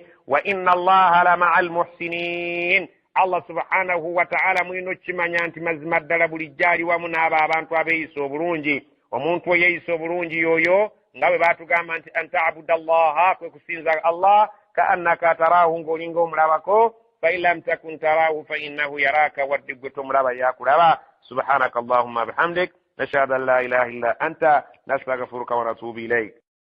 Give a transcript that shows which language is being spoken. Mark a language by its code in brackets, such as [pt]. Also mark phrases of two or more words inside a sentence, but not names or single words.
[ar] وإن الله لمع المحسنين الله سبحانه وتعالى [lg] mwino kimanya nti mazima ddala bulijjo ali wamu n'abo abantu abeeyisa obulungi. omuntu oyeeyisa obulungi yoyo nga bwe baatugamba nti [ar] أن تعبد الله [lg] kwe kusinza allah [ar] كأنك تراه [lg] ng'olinga omulabako [ar] فإن لم تكن تراه فإنه يراك [lg] wadde gwe tomulaba yakulaba. [ar] سبحانك اللهم وبحمدك نشهد أن لا إله إلا أنت نستغفرك ونتوب إليك.